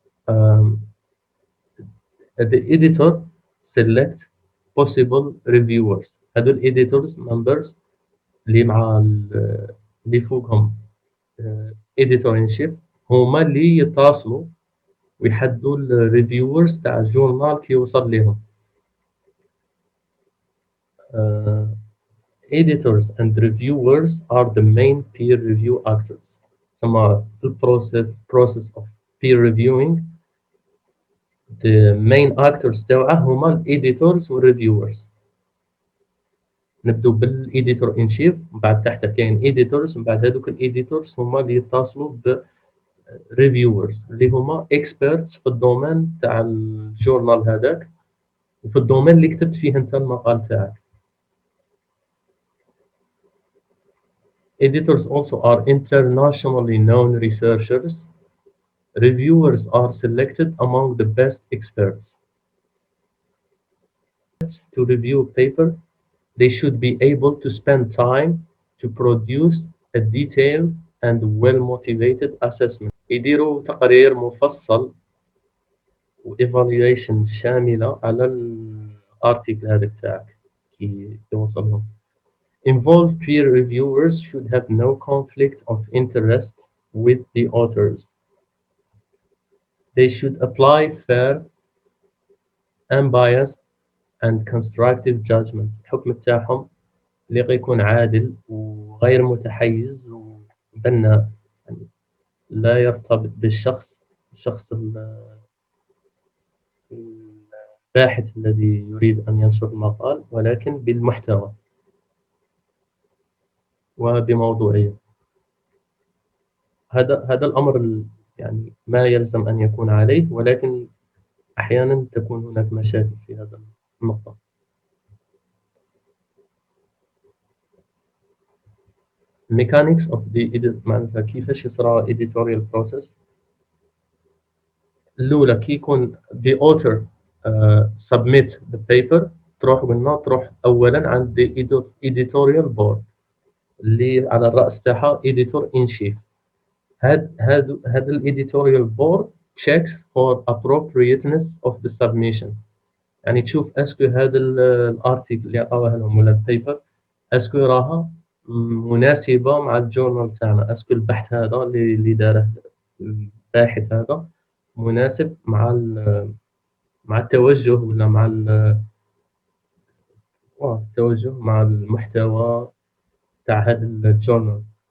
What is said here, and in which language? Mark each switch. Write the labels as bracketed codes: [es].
[en] um, the editor select possible reviewers. [ar] هذو editors members اللي مع اللي فوقهم editor in chief هما اللي يتصلوا ويحددوا الريفيورز تاع الجورنال كي يوصل لهم. [en] Editors and reviewers are the main peer review actors. ثم process of peer reviewing the main actors [ar] تاعه هما الإيديتورز والريفيورز. نبدو بالإيديتور إن شيف، من بعد تحت كاين إيديتورز، من بعد هذوك الإيديتورز هما اللي يتصلوا بريفيورز اللي هما اكسبيرتس في الدومين تاع الجورنال هذاك وفي الدومين اللي كتبت فيه انت المقال تاعك. [en] Editors also are internationally known researchers. Reviewers are selected among the best experts. To review a paper, they should be able to spend time to produce a detailed and well-motivated assessment. [ar] يديروا تقرير مفصل و evaluation شاملة على الارتيكل هذاك تاعك كي توصلهم. [en] Involved peer reviewers should have no conflict of interest with the authors. They should apply fair, unbiased and constructive judgment. [ar] الحكم تاعهم اللي غيكون عادل وغير متحيز وبناء، يعني لا يرتبط بالشخص الشخص الباحث الذي يريد أن ينشر المقال، ولكن بالمحتوى وبموضوعية. هذا الأمر يعني ما يلزم أن يكون عليه، ولكن أحيانا تكون هناك مشاكل في هذا النقطة. [en] mechanics of the edit، [ar] معناتها كيفاش يصرى [en] editorial process. [ar] الأولى كي يكون [en] the author submit the paper [ar] تروح أولا عند [en] the editorial board [ar] اللي على الرأس تاعها editor in chief. هذا الeditorial board [en] checks for appropriateness of the submission، [ar] يعني تشوف اسكو هذا الارتيكل اللي عطاوه لهم ولا البيبر اسكو راها مناسبة مع الجورنال تاعنا، اسكو البحث هذا اللي داره الباحث هذا مناسب مع التوجه ولا مع التوجه مع المحتوى تاع هذا الجورنال.